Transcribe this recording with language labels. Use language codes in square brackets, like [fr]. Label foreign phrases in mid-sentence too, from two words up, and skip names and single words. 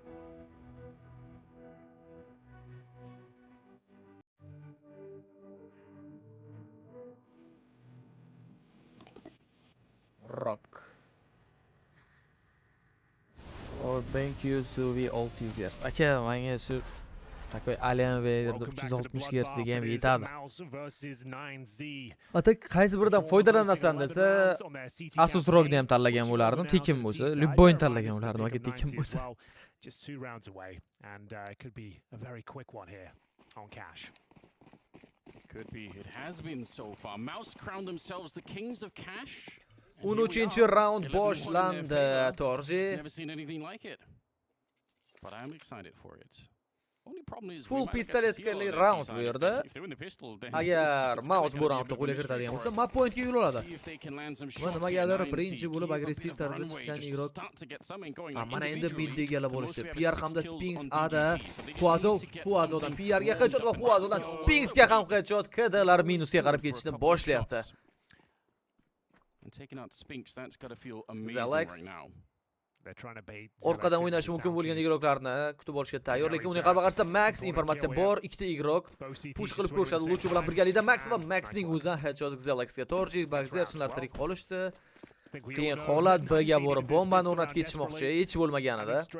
[en] Rock. Or thank you to the all users. [uz] Aka, menga shu takoy Alien Vader'da 360 Hz degan ham yetadi. Ata qaysi biridan foydalanasan desa, Asus ROG-ni ham tanlagan bo'lardim, tekin bo'lsa, любойni tanlagan bo'lardim, aka tekin bo'lsa. [en] Just 2 rounds away and it could be a very quick one here on cash. Could be. It has been so far. Mouse crowned themselves the kings of cash. [uz] 13-round boshlandi, Torji. [en] Never seen anything like it. But I'm excited for it. Only problem is [uz] Full pistoletkali round bu yerda. Agar mouse bu roundda qo'lga kiritadigan bo'lsa, [en] map pointga [uz] yo'l oladi. Va nimagadir birinchi bo'lib agressiv tarzda chiqqan ig'roq. Mana endi bid egallab olishdi. PR hamda Spinks Ada, Huazodan PRga headshot va Huazodan Spinksga ham headshot. KDlar minusga qarab ketishni boshlayapti. [en] And taking out Spinks, that's got to feel amazing right now. They're trying to bait. [uz] Orqadan o'ynashi mumkin bo'lgan ig'roqlarni kutib olishga tayyor, lekin uning qarama-qarshisida Max informatsiya bor. 2 ta ig'roq push qilib ko'rishadi. Luchu bilan birgalikda Max va Maxning o'zidan headshot Xelaxga Torji, Bagzerchinlar tirik qolishdi. Keyin holat B'ga borib bombani o'rnatib ketishmoqchi, hech bo'lmaganida.